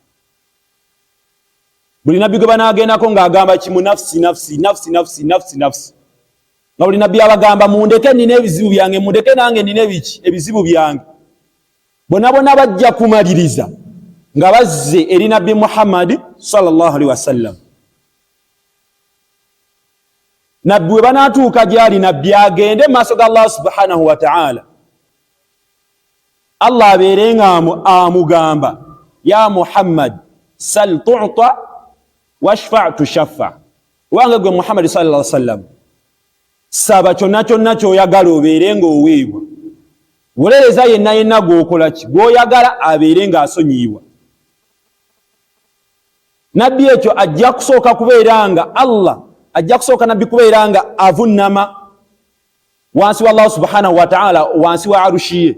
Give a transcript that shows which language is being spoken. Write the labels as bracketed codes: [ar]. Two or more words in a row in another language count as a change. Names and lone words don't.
[lg] Buli nabbi gwe banaagendako ng'agamba kimu [ar] نفسي نفسي نفسي نفسي نفسي نفسي. [lg] Nga buli nabbi abagamba mundeke nina ebizibu byange, mundeke nange nina ebizibu byange. Bonna bajja kumaliriza nga bazze eri nabbi Muhammad [ar] صلى الله عليه وسلم. [lg] Nabbi we banaatuuka gyali nabbi agende mu maaso ga Allah [ar] سبحانه وتعالى, [lg] Allah abeere nga amugamba [ar] يا محمد سل تعط واشفع تشفع. [lg] Wange gwe Muhammad [ar] صلى الله عليه وسلم [lg] saba kyonna kyonna ky'oyagala obeere ng'oweebwa. Wolereza yenna gw'okola ki? Gw'oyagala abeere ng'asonyiibwa. Nabbi ekyo ajja kusooka kubeera nga Allah ajja kusooka nabbi kubeera nga avunnama wansi wa Allah [ar] سبحانه وتعالى, [lg] wansi wa arushiye.